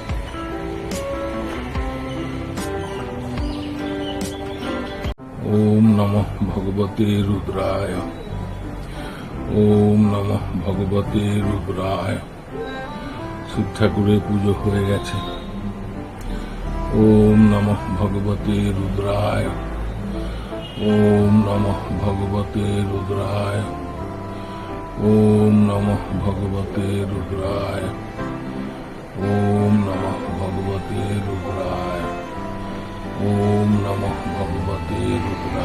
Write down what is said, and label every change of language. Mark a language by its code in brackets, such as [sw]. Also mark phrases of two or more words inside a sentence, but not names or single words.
[sa] ওম নমঃ ভগবতে রুদ্রায়, ওম নমঃ ভগবতে রুদ্রায়। [bn] শিব ঠাকুরের পুজো হয়ে গেছে। [sa] ওম নমঃ ভগবতে রুদ্রায়, ওম নমঃ ভগবতে রুদ্রায়, ওম নমঃ ভগবতে রুদ্রায়, ওম নমঃ ভগবতে রুদ্রায়, ওম নমঃ ভগবতে রুদ্রায়।